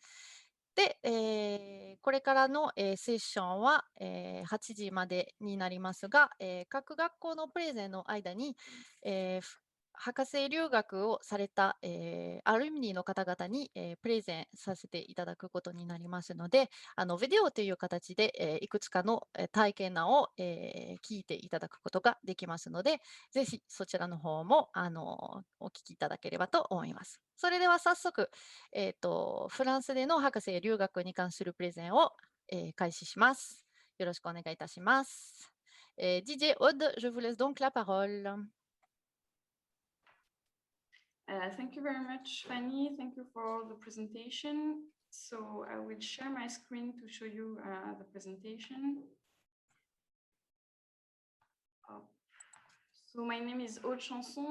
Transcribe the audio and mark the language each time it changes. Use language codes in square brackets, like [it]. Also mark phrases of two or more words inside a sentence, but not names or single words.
[ja] で、これからの、セッションは、8時までになりますが、各学校のプレゼンの間に、博士留学をされた、アルミニの方々に、プレゼンさせていただくことになりますので、ビデオという形で、いくつかの、体験談を、聞いていただくことができますので、ぜひそちらの方も、お聞きいただければと思います。それでは早速、フランスでの博士留学に関するプレゼンを、開始します。よろしくお願いいたします。 [fr] DJ Aude, je vous laisse donc la parole. [en] Thank you very much, Fanny. Thank you for the presentation. So I will share my screen to show you the presentation. So my name is Aude Chanson.